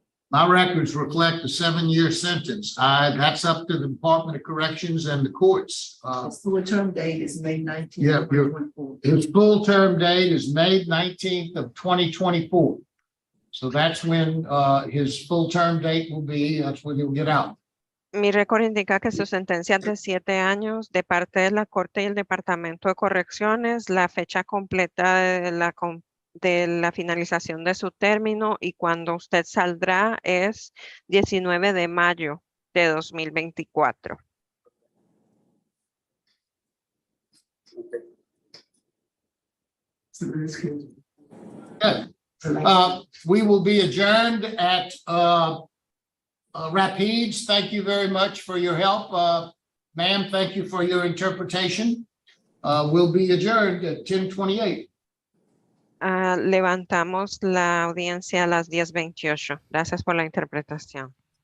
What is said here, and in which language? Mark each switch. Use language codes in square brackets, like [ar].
[en] My records reflect a 7-year sentence. That's up to the Department of Corrections and the courts. His full term date is May 19th. Yeah, his full term date is May 19th of 2024. So that's when his full term date will be, that's when he'll get out. [es] Mi récord indica que su sentencia es de 7 años de parte de la Corte y el Departamento de Correcciones, la fecha completa de la finalización de su término y cuando usted saldrá es 19 de mayo de 2024. [en] Good. We will be adjourned at Rapides. Thank you very much for your help. Ma'am, thank you for your interpretation. We'll be adjourned at 10:28. [es] Levantamos la audiencia a las 10:28. Gracias por la interpretación.